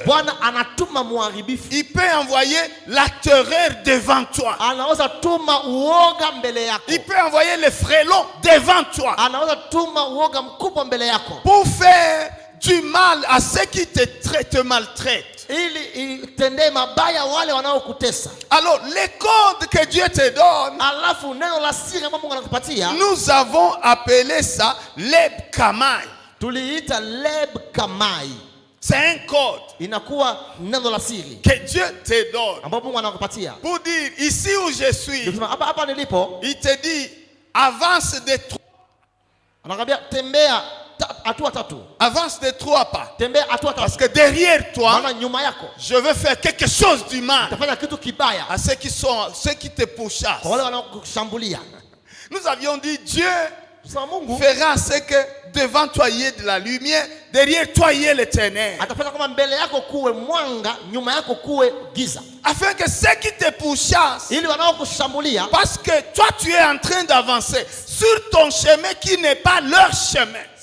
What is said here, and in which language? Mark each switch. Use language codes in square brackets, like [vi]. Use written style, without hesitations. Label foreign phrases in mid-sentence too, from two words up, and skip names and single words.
[sw] Bwana anatuma muharibifu. [fr] Il peut envoyer la terreur devant toi. [sw] Anaweza tuma uoga mbele yako. [fr] Il peut envoyer les frelons devant toi. [sw] Anaweza tuma uoga mkubwa mbele yako. [fr] Pour faire du mal à ceux qui te maltraitent. [sw] Ili itende mabaya wale wanaokutesa. [fr] Alors les codes que Dieu te donne, [sw] alafu neno la siri ambalo Mungu anakupatia, [fr] nous avons appelé ça leb kamai. [sw] Tuliita leb kamai. [fr] C'est un code. [sw] Inakuwa neno la siri [fr] que Dieu te donne. [sw] ambalo Mungu anakupatia. [fr] Pour dire ici où je suis. [sw] Hapa nilipo. [fr] Il te dit avance de 3. [sw] Anakuambia tembea hatua tatu. [fr] Avance de 3 pas. [sw] Tembea hatua tatu. [fr] Parce que derrière toi, [sw] nyuma yako, [fr] je veux faire quelque chose du mal. [sw] Utafanya kitu kibaya [fr] à ceux qui te pourchassent. [sw] Wale wanaokushambulia. [fr] Nous avions dit Dieu fera ce que devant toi il y ait de la lumière, derrière toi il y ait les ténèbres. Afin que ceux qui te pourchassent, parce que toi tu es en train d'avancer sur ton chemin qui n'est pas leur chemin.